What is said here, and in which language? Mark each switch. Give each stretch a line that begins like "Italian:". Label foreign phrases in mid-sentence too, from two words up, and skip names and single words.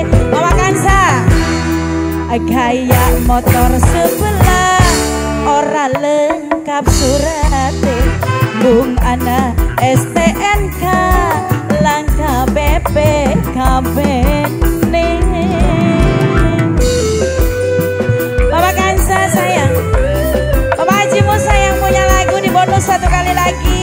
Javanese: Mama Kansa kayak motor sebelah ora lengkap surate bung ana STNK langka BPKB ne.
Indonesian: Mama Kansa sayang, Mama Haji Musa yang punya lagu di bonus satu kali lagi.